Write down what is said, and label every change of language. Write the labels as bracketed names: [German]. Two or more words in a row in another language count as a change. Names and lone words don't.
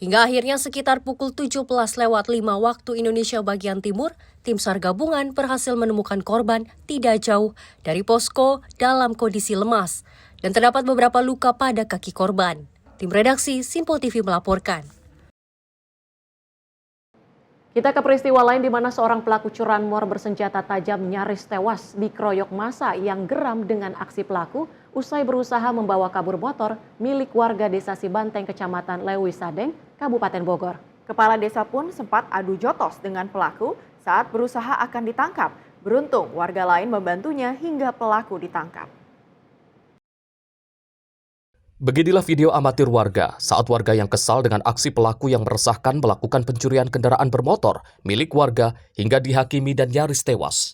[Indonesian] Hingga akhirnya sekitar pukul 17:05 waktu Indonesia bagian timur, tim SAR gabungan berhasil menemukan korban tidak jauh dari posko dalam kondisi lemas dan terdapat beberapa luka pada kaki korban. Tim redaksi Simpo TV melaporkan. Kita ke peristiwa lain di mana seorang pelaku curanmor bersenjata tajam nyaris tewas dikeroyok massa yang geram dengan aksi pelaku usai berusaha membawa kabur motor milik warga desa Sibanteng, Kecamatan Lewi Sadeng, Kabupaten Bogor. Kepala desa pun sempat adu jotos dengan pelaku saat berusaha akan ditangkap. Beruntung warga lain membantunya hingga pelaku ditangkap. Beginilah video amatir warga saat warga yang kesal dengan aksi pelaku yang meresahkan melakukan pencurian kendaraan bermotor milik warga hingga dihakimi dan nyaris tewas.